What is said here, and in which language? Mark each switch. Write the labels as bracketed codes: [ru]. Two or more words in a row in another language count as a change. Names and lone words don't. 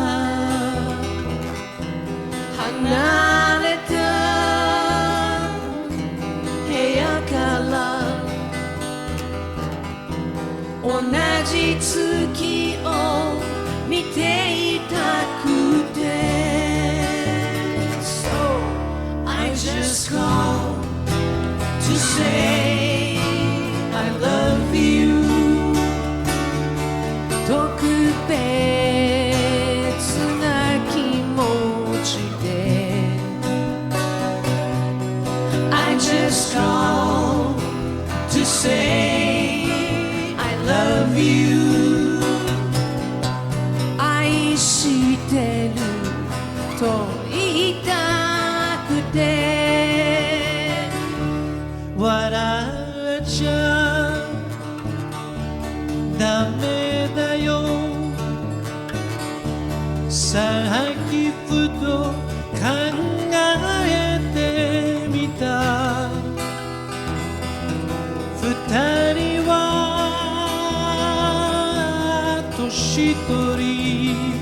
[ja] 離れた部屋から同じ月を見ていたくて [en] So I just call to say I love you [ja] 特別な気持ちで [en] I just call to say I love you [ja] 愛してると言いたくて笑っちゃダメだよさっきふと考えてみた二人は年取り